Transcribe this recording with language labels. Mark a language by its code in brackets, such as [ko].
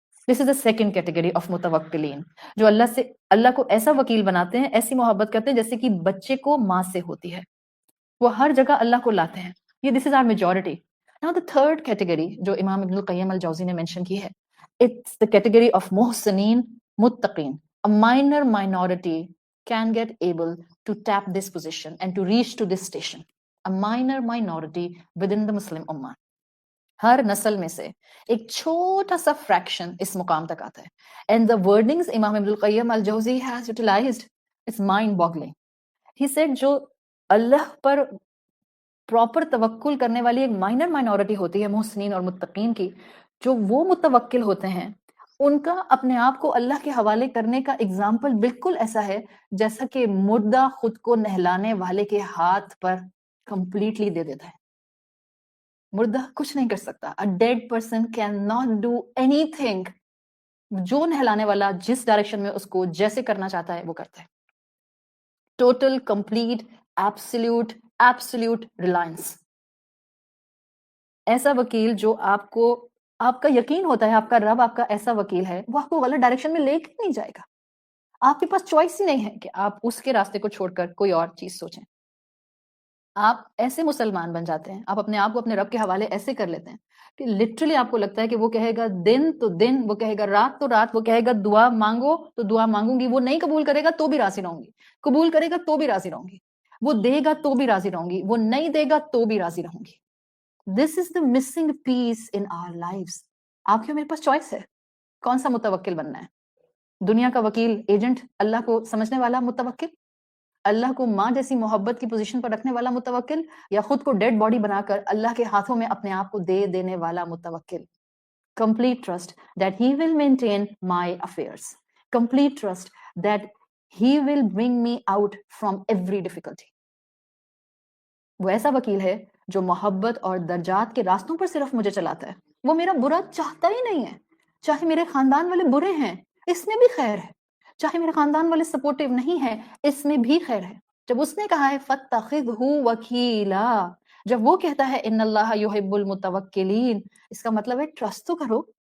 [en] this is the second category of متوکلین، [ur] جو اللہ کو ایسا وکیل بناتے ہیں، ایسی محبت کرتے ہیں جیسے کہ بچے کو ماں سے ہوتی ہے. وہ ہر جگہ اللہ کو لاتے ہیں. [en] یہ this is our majority. Now the third category [ur] جو امام ابن القیم الجوزی نے mention کی ہے, [en] it's the category of محسنین متقین. A minor minority can get able to tap this position and to reach to this station. A minor minority within the Muslim Ummah. [ur] ہر نسل میں سے ایک چھوٹا سا فریکشن اس مقام تک آتا ہے. [en] And the wordings امام ابن القیم الجوزی has utilized, it's mind boggling. He said [ur] جو اللہ پر پراپر توکل کرنے والی ایک مائنر مائنورٹی ہوتی ہے محسنین اور متقین کی، جو وہ متوکل ہوتے ہیں ان کا اپنے آپ کو اللہ کے حوالے کرنے کا اگزامپل بالکل ایسا ہے جیسا کہ مردہ خود کو نہلانے والے کے ہاتھ پر کمپلیٹلی دے دیتا ہے. مردہ کچھ نہیں کر سکتا. [en] A dead person cannot do anything. [ur] جو نہلانے والا جس ڈائریکشن میں اس کو جیسے کرنا چاہتا ہے وہ کرتا ہے. [en] Total complete absolute reliance. [ur] ایسا وکیل جو آپ کا یقین ہوتا ہے آپ کا رب آپ کا ایسا وکیل ہے، وہ آپ کو غلط ڈائریکشن میں لے کے نہیں جائے گا. آپ کے پاس چوائس ہی نہیں ہے کہ آپ اس کے راستے کو چھوڑ کر کوئی اور چیز سوچیں. آپ ایسے مسلمان بن جاتے ہیں، آپ اپنے آپ کو اپنے رب کے حوالے ایسے کر لیتے ہیں کہ لٹرلی آپ کو لگتا ہے کہ وہ کہے گا دن تو دن، وہ کہے گا رات تو رات، وہ کہے گا دعا مانگو تو دعا مانگوں گی، وہ نہیں قبول کرے گا تو بھی راضی رہوں گی، قبول کرے گا تو بھی راضی رہوں گی، وہ دے گا تو بھی راضی رہوں گی، وہ نہیں دے گا تو بھی راضی رہوں گی. [en] This is the missing piece in our lives. [ur] آپ کے میرے پاس چوائس ہے کون سا متوکل بننا ہے. دنیا کا وکیل ایجنٹ، اللہ کو سمجھنے والا متوکل، اللہ کو ماں جیسی محبت کی پوزیشن پر رکھنے والا متوکل، یا خود کو ڈیڈ باڈی بنا کر اللہ کے ہاتھوں میں اپنے آپ کو دے دینے والا متوکل. [en] Complete trust that he will maintain my affairs. Complete trust that he will bring me out from every difficulty. [ur] وہ ایسا وکیل ہے جو محبت اور درجات کے راستوں پر صرف مجھے چلاتا ہے. وہ میرا برا چاہتا ہی نہیں ہے. چاہے میرے خاندان والے برے ہیں اس میں بھی خیر ہے، چاہے میرے خاندان والے سپورٹیو نہیں ہیں اس میں بھی خیر ہے. جب اس نے کہا ہے [ar] فَاتَّخِذْهُ وَكِيلًا، [ur] جب وہ کہتا ہے [ar] ان اللہ یحب المتوکلین، [ur] اس کا مطلب ہے ٹرسٹ تو کرو.